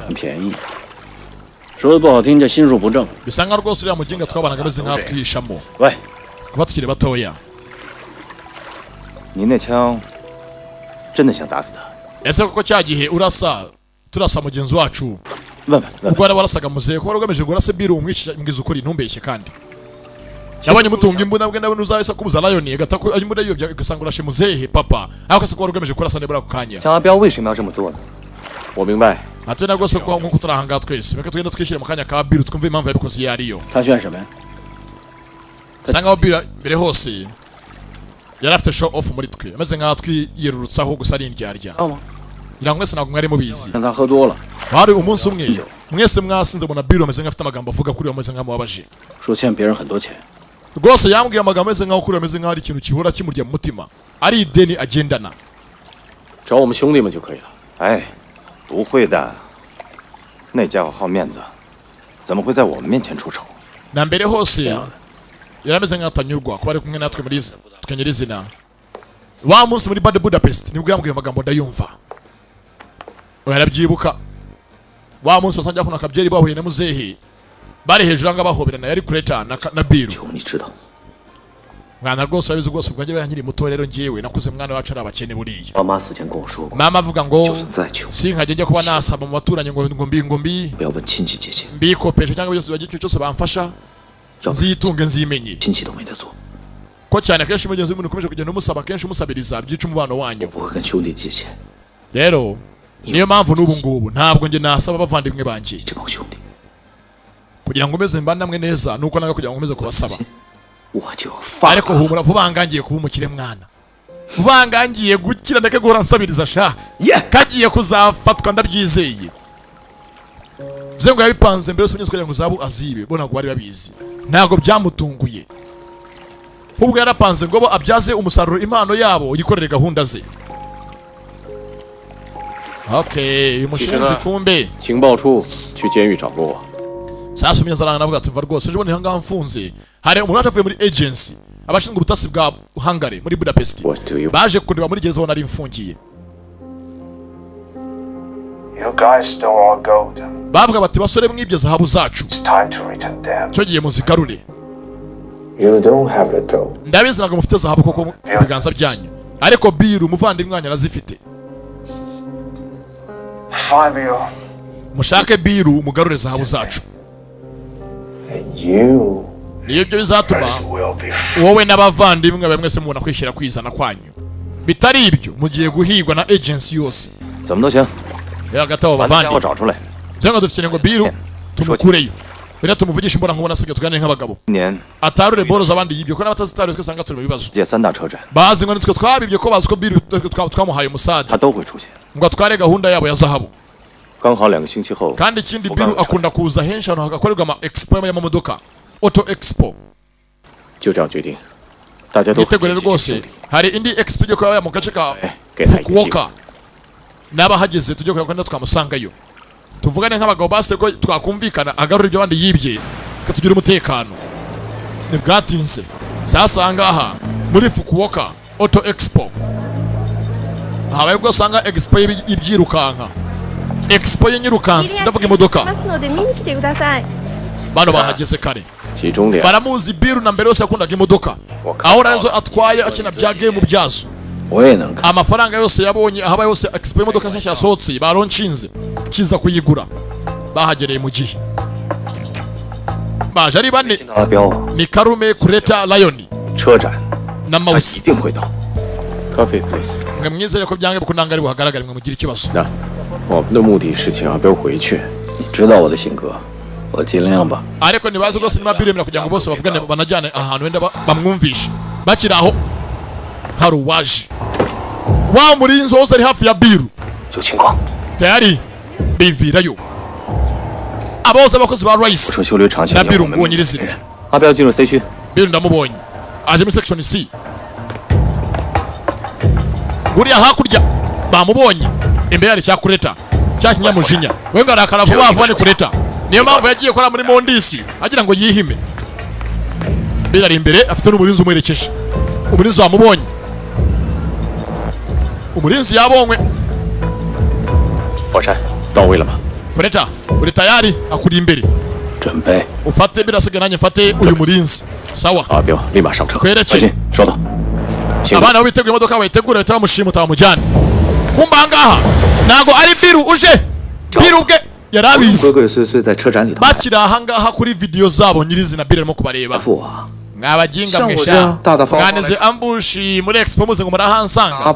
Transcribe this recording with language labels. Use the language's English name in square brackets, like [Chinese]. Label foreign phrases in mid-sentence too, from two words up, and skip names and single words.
[Chinese] 便宜，说的不好听叫心术不正。 [Kinyarwanda] bisa nka rwose uriya muginga twabanaga ameze nk'aho twihishamo [Chinese] 喂， [Kinyarwanda] kuba tukiri batoya [Chinese] 您那枪真的想打死他？ [Kinyarwanda] ese koko cya gihe turasa mugenzi wacu [Chinese] 问问 [Kinyarwanda] ubwo wari warasaga muzehe ko wari ugamije ngo urase biru umwiza ukuri ntumbeshye kandi nabonye mutunga imbunda bwe ndabona uzahise kubuza lion agata ko imbunda yobya ugasanga urashe muzehe papa ariko se ko wari ugamije kurasa nebura ku kanya [Chinese] 江阿彪为什么要这么做呢？我明白。 [Kinyarwanda] ate nagose ko nkuko turahanga twese reka tugenda twishyire mu kanya ka biru twumve impamvu yabikoze iyo ariyo [Chinese] 他炫什么呀？ [Kinyarwanda] usanga biru mbere hose yari afite [English] show off [Kinyarwanda] muri twe ameze nk'aho twiyerurutsaho gusa ari indyarya ngira ngo mwese ntabwo mwari mubizi [Chinese] 看他喝多了， [Kinyarwanda] bari umunsi umwe mwese mwasinze mbona biru ameze nk'afite amagambo avuga kuri ameze nk'amubabaje [Chinese] 说欠别人很多钱。 [Kinyarwanda] rwose yambwiye amagambo ameze nk'aho kuri ameze nk'aho ari ikintu kihora kimurya mu mutima ari ideni agendana [Chinese] 找我们兄弟们就可以了。哎，不会的，那家伙好面子，怎么会在我们面前出丑？ [Kinyarwanda] na mbere hose yari ameze nk'aho atanyurwa kuba ari kumwe natwe muri tukanyura izina wa munsi muri Bad Budapest nibwo yambwiye amagambo ndayumva yarabyibuka wa munsi wasangiye akuna akabyeri bahuye na muzehe bari hejuru anga bahoberana yari kureta na biru mwana rwose urabizi rwose ubwo njye nkiri muto rero ngiyewe nakuze mwana wacu ari abakene buriya [Chinese] 爸妈死前跟我说过， [Kinyarwanda] mama avuga ngo [Chinese] 就算再穷， [Kinyarwanda] sinkajya njya kuba nasaba mu baturanyi ngo mbi [Chinese] 不要问亲戚借钱， [Kinyarwanda] mbikopesha cyangwa byose bagira icyo cyose bamfasha [Chinese] 要不 [Kinyarwanda] nzitunge nzimenye [Chinese] 亲戚都没得做。 [Kinyarwanda] ko cyane kenshi umugenzi w'umuntu ukomeje kugenda umusaba kenshi umusabiriza byica umubano [Chinese] 我 [Kinyarwanda] wanyu [Chinese] 不会跟兄弟借钱， [Kinyarwanda] rero niyo mpamvu n'ubu ngubu ntabwo njye nasaba abavandimwe banjye [Chinese] 这帮兄弟 [Kinyarwanda] kugira ngo umeze mba namwe neza nuko naga kugira ngo umeze kubasaba [Chinese] 我就发 [Kinyarwanda] ariko humura vuba ngangiye kuba umukire mwana vuba ngangiye gukira ndeke guhora nsabiriza sha kagiye kuzafatwa ndabyizeye byo ngo yabipanze mbere yose kugira ngo zabu azibe bona ngo bari babizi ntabwo byamutunguye ubwo yarapanze ngo bo abyaze umusaruro impano yabo yikorere gahunda ze okay uyu mushinzi kumbe [Chinese] 情报处去监狱找过我。 [Kinyarwanda] sasa umunyazaranga navuga ati mva rwose ejo bundi hangaha mfunze hari umuntu waje avuye muri agency abashinzwe ubutasi bwa Hungary muri Budapest baje kureba muri gereza aho nari mfungiye [English] You guys stole our gold. [Kinyarwanda] bavuga bati basore mwibye zahabu zacu [English] It's time to return them. [Kinyarwanda] cyo giye muzigarure [English] You don't have the dough. [Kinyarwanda] ndabizi ntabwo mufite zahabu koko mu biganza byanyu ariko biru umuvandimwe wanyu arazifite Fabio, mushake biru mugarure zahabu zacu [English] And you [Kinyarwanda] niyo byo bizatuma [English] will be [Kinyarwanda] wowe n'abavandimwe bamwe mwese mubona kwishyira kwizana kwanyu bitari ibyo mugiye guhigwa na agency yose [Chinese] 怎么都行， [Kinyarwanda] rero hagati abo [Chinese] 把这家伙 [Kinyarwanda] bavandimwe [Chinese] 找出来。 [Kinyarwanda] cyangwa dufite ngo biru tumukureyo bira tumuvugisha imbona nkubona asigaye tuganire nk'abagabo [Chinese] 年 [Kinyarwanda] atarure boro z'abandi yibyo ko n'abatazitaruye twese usanga turi mu bibazo [Chinese] 界三大车站， [Kinyarwanda] bazi ngo nitwe twabibye ko bazi ko biru twamuhaye umusade [Chinese] 他都会出现。 [Kinyarwanda] ngo atware gahunda yabo ya zahabu [Chinese] 刚好2个星期后， [Kinyarwanda] kandi ikindi biru akunda kuza henshi ahantu hagakorerwa ama expo y'amamodoka [English] auto expo [Chinese] 就这样决定，大家都 [Kinyarwanda] mwitegure rwose hari indi expo igiye kuba mu gace ka Fukuoka n'abahageze tujye kureba ko twamusangayo tuvugane nk'abagabo base ko twakumvikana agarura ibyo abandi yibye katugira umutekano ntibwatinze sasa ngaha muri Fukuoka [English] auto expo [Kinyarwanda] habaye ubwo usanga expo y'ibyirukanka expo y'inyirukansi ndavuga imodoka bano bahageze kare [Chinese] 集中点。 [Kinyarwanda] baramuzi biru na mbere yose yakundaga imodoka aho Ranzo atwaye akina bya game byazo [Chinese] 我也能看。 [Kinyarwanda] amafaranga yose yabonye ahaba yose expo y'imodoka nshyashya yasohotse baronshinze kiza kuyigura bahagereye mu gihe baje ari bane [Chinese] 阿彪啊， [Kinyarwanda] ni Karume Kureta Lion [Chinese] 车展 [Kinyarwanda] na [Chinese] 他 Mouse 一定会到。 [English] Coffee please。 [Kinyarwanda] mwe mwizere ko byange kunangari buhagaragara mwe mugira ikibazo [Chinese] 那我们的目的是请阿彪回去。你知道我的性格，我尽量吧。 [Kinyarwanda] ariko ntibazi rwose niba biremera kugira ngo bose bavugane banajyane ahantu wenda bamwumvishe bakiri aho hari uwaje. Wa murinzi wose ari hafi ya Biru tayari bivirayo. Abose abakozi ba Rice na Biru ngo nyirizina. [Chinese] 阿彪进入 C 区。 [Kinyarwanda] Biru ndamubonye aje muri section C. Guriya hakurya bamubonye imbere ari cyakureta cya kinyamujinya. Wenga arakara vuba vuba ni kureta. Niyo mpamvu yagiye kora muri Mondisi agira ngo yihime. Biru ari imbere afite n'umurinzi umwerekeje. Umurinzi wamubonye. Umurinzi yabonywe. [Chinese] 火山到位了吗？ [Kinyarwanda] Kureta uri tayari akuri imbere. [Chinese] 准备。 [Kinyarwanda] Ufate birasiga nanjye mfate uyu murinzi. Sawa. [Chinese] 阿彪立马上车。 [Kinyarwanda] Kwerekeye. [Chinese] 收到。 [Kinyarwanda] Abana biteguye imodoka bayitegura leta bamushimuta bamujyane. Kumba ngaha nago ari Biru uje. Biru bwe yarabizi. Bakira aha ngaha kuri video zabo nyirizina Biru arimo kubareba. Mwabajinga mwesha. Mwaneze ambushi muri expo muze ngo murahansanga.